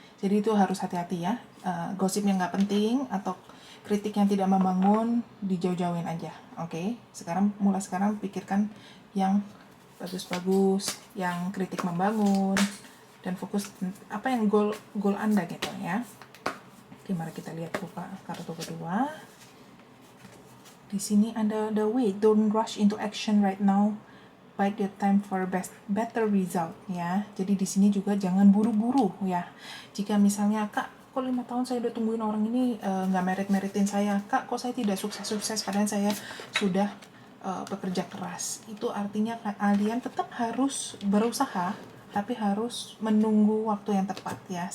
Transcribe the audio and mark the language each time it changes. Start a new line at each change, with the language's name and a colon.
Indonesian: Jadi itu harus hati-hati ya, gosip yang nggak penting atau kritik yang tidak membangun dijauh-jauhin aja. Oke, mulai sekarang pikirkan yang bagus-bagus, yang kritik membangun, dan fokus apa yang goal Anda gitu ya. Oke, mari kita lihat buka kartu kedua. Di sini Anda
English: the way, don't rush into action right now, bide your time for better result ya.
Indonesian: Jadi di sini juga jangan buru-buru ya. Jika misalnya Kak, kok 5 tahun saya udah tungguin orang ini nggak meritin saya, Kak kok saya tidak sukses padahal saya sudah bekerja keras. Itu artinya kalian tetap harus berusaha, tapi harus menunggu waktu yang tepat ya.